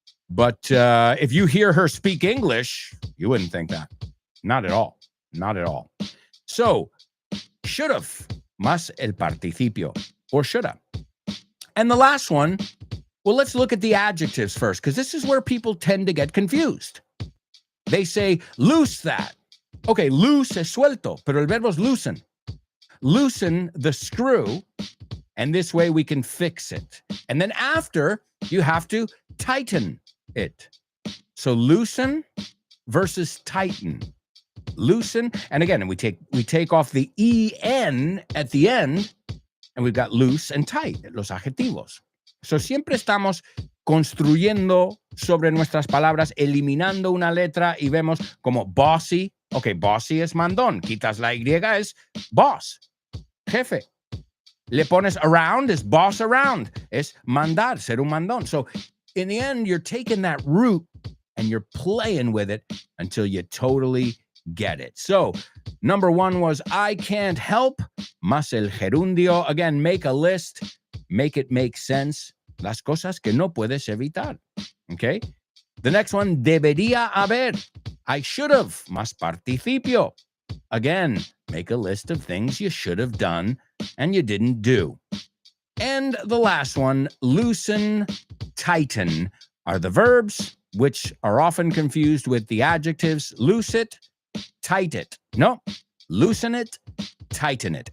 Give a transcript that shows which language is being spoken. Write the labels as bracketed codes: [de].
[en] But if you hear her speak English, you wouldn't think that. Not at all. Not at all. So, should have, [es] más el participio, [en] or should have. And the last one, well, let's look at the adjectives first, because this is where people tend to get confused. They say, loose that. [es] Okay, loose es suelto, pero el verbo es loosen. [en] Loosen the screw, and this way we can fix it. And then after, you have to tighten it. So loosen versus tighten. Loosen, and again, we take off the en at the end, and we've got loose and tight, [es] los adjetivos. So siempre estamos construyendo sobre nuestras palabras, eliminando una letra y vemos como bossy. Okay, bossy es mandón. Quitas la Y es boss, jefe. Le pones around es boss around. Es mandar, ser un mandón. [en] So in the end, you're taking that root and you're playing with it until you totally get it. So number one was I can't help, [es] más el gerundio. [en] Again, make a list, make it make sense. [es] Las cosas que no puedes evitar. Okay? [en] The next one, [es] debería haber. [en] I should have, [es] más participio. [en] Again, make a list of things you should have done and you didn't do. And the last one, loosen, tighten, are the verbs, which are often confused with the adjectives. Loose it, tight it. No, loosen it, tighten it.